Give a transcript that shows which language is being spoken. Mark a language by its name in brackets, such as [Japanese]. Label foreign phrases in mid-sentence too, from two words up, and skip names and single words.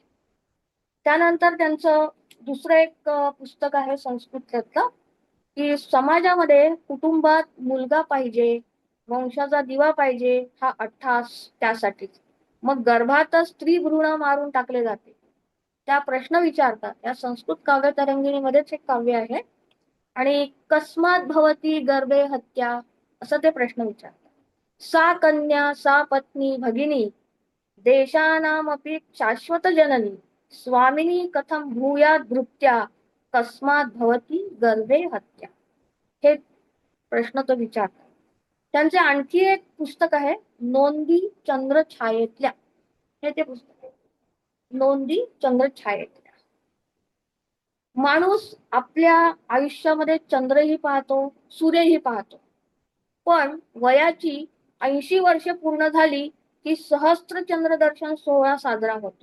[Marathi] त्यानंतर त्यांचं दुसरं एक पुस्तक आहे संस्कृतलं, की समाजामध्ये कुटुंबात मुलगा पाहिजे, वंशाचा दिवा पाहिजे हा अट्टास त्यासाठीच. मग गर्भातच स्त्री भ्रूण मारून टाकले जाते. त्या प्रश्न विचारतात. या संस्कृत काव्य तरंगिणीमध्येच एक काव्य आहे. आणि [Sanskrit] कस्मात भवती गर्भे हत्या [Marathi] असं ते प्रश्न विचारतात. [Sanskrit] सा कन्या सा पत्नी भगिनी देशानामपि शाश्वत जननी, स्वामिनी कथम भूयात भृत्या, कस्मात भवती गर्भे हत्या. [Marathi] हे प्रश्न तो विचारतात. त्यांचे आणखी एक पुस्तक आहे नोंदी चंद्रछायेतल्या, हे ते पुस्तक आहे नोंदी चंद्रछायेतल्या. माणूस आपल्या आयुष्यामध्ये चंद्रही पाहतो, सूर्यही पाहतो, पण वयाची 80 वर्षे पूर्ण झाली की सहस्त्र चंद्र दर्शन सोहळा साजरा होतो.